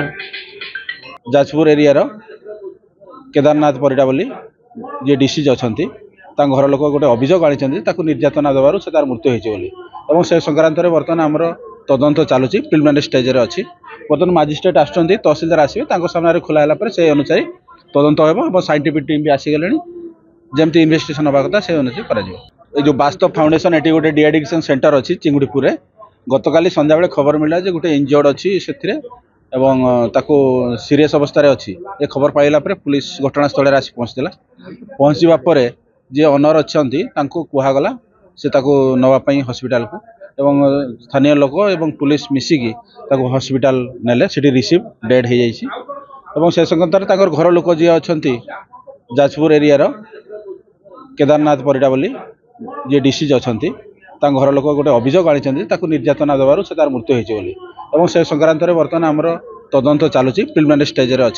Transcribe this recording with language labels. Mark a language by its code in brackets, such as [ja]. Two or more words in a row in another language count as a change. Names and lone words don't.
[or] ଯାଜପୁର ଏରିଆର କେଦାରନାଥ ପରିଡ଼ା ବୋଲି ଯିଏ ଡିସିଜ୍ ଅଛନ୍ତି ତାଙ୍କ ଘର ଲୋକ ଗୋଟେ ଅଭିଯୋଗ ଆଣିଛନ୍ତି ତାକୁ ନିର୍ଯାତନା ଦେବାରୁ ସେ ତାର ମୃତ୍ୟୁ ହୋଇଛି ବୋଲି ଏବଂ ସେ ସଂକ୍ରାନ୍ତରେ ବର୍ତ୍ତମାନ ଆମର ତଦନ୍ତ ଚାଲୁଛି ପ୍ରିଲିମିନାରୀ ଷ୍ଟେଜରେ ଅଛି। ବର୍ତ୍ତମାନ ମାଜିଷ୍ଟ୍ରେଟ୍ ଆସୁଛନ୍ତି ତହସିଲଦାର ଆସିବେ ତାଙ୍କ ସାମ୍ନାରେ ଖୋଲା ହେଲା ପରେ ସେହି ଅନୁସାରେ ତଦନ୍ତ ହେବ ଏବଂ ସାଇଣ୍ଟିଫିକ୍ ଟିମ୍ ବି ଆସିଗଲେଣି ଯେମିତି ଇନଭେଷ୍ଟିଗେସନ୍ ହେବା କଥା ସେ ଅନୁସାରେ କରାଯିବ। ଏଇ ଯେ ବାସ୍ତବ ଫାଉଣ୍ଡେସନ ଏଟି ଗୋଟେ ডিଆଡିকସନ୍ সেন্টার ଅଛି ଚିଙ୍ଗୁଡିପୁରରେ ଗତକାଲି ସନ୍ଧ୍ୟାବେଳେ ଖବର ମିଳିଲା ଯେ ଗୋଟେ ଇଞ୍ଜର୍ଡ ଅଛି ସେଥିରେ ଏବଂ ତାକୁ ସିରିୟସ୍ ଅବସ୍ଥାରେ ଅଛି ଏ ଖବର ପାଇଲା ପରେ ପୁଲିସ ଘଟଣାସ୍ଥଳରେ ଆସି ପହଞ୍ଚିଥିଲା। ପହଞ୍ଚିବା ପରେ ଯିଏ ଅନର ଅଛନ୍ତି ତାଙ୍କୁ କୁହାଗଲା ସେ ତାକୁ ନେବା ପାଇଁ ହସ୍ପିଟାଲକୁ ଏବଂ ସ୍ଥାନୀୟ ଲୋକ ଏବଂ ପୁଲିସ ମିଶିକି ତାକୁ ହସ୍ପିଟାଲ ନେଲେ ସେଠି ରିସିଭ୍ ଡେଡ୍ ହେଇଯାଇଛି ଏବଂ ସେ ସଂକ୍ରାନ୍ତରେ ତାଙ୍କର ଘର ଲୋକ ଯିଏ ଅଛନ୍ତି ଯାଜପୁର ଏରିଆର କେଦାରନାଥ ପରିଡ଼ା ବୋଲି ଯିଏ ଡିସିଜ୍ ଅଛନ୍ତି ତାଙ୍କ ଘର ଲୋକ ଗୋଟେ ଅଭିଯୋଗ ଆଣିଛନ୍ତି ତାକୁ ନିର୍ଯାତନା ଦେବାରୁ ସେ ତାର ମୃତ୍ୟୁ ହୋଇଛି ବୋଲି ଏବଂ ସେ ସଂକ୍ରାନ୍ତରେ ବର୍ତ୍ତମାନ ଆମର ତଦନ୍ତ ଚାଲୁଛି ପ୍ରିଲିମିନାରୀ ଷ୍ଟେଜରେ ଅଛି।